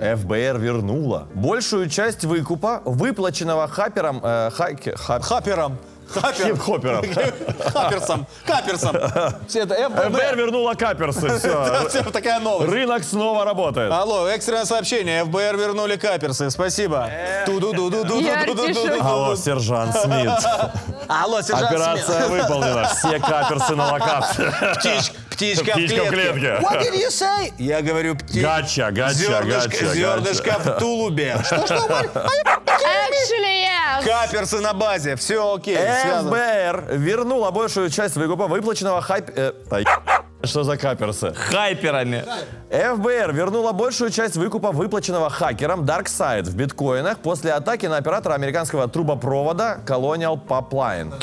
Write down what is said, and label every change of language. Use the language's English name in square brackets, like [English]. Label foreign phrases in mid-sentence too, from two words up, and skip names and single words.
[Russian] ФБР вернула большую часть выкупа, выплаченного хапером... Хапером. Хип-хопером. Каперсом. Все это ФБР вернула каперсы. Все. Все, такая новость. Рынок снова работает. Алло, экстренное сообщение. ФБР вернули каперсы. Спасибо. Ту-ду-ду-ду-ду-ду-ду-ду-ду. Алло, сержант Смит. Алло, сержант Смит. Операция выполнена. Все каперсы на локации. Птичка в Птичка в клетке. клетке. [English] What did you say? [Russian] Я говорю, Гача. зернышко в тулубе. [English] Actually, yes. [Russian] Каперсы на базе. Все окей. связано. ФБР вернула большую часть выкупа, выплаченного Что за каперсы? Хайперами. ФБР вернула большую часть выкупа, выплаченного хакером DarkSide в биткоинах после атаки на оператора американского трубопровода Colonial Pipeline.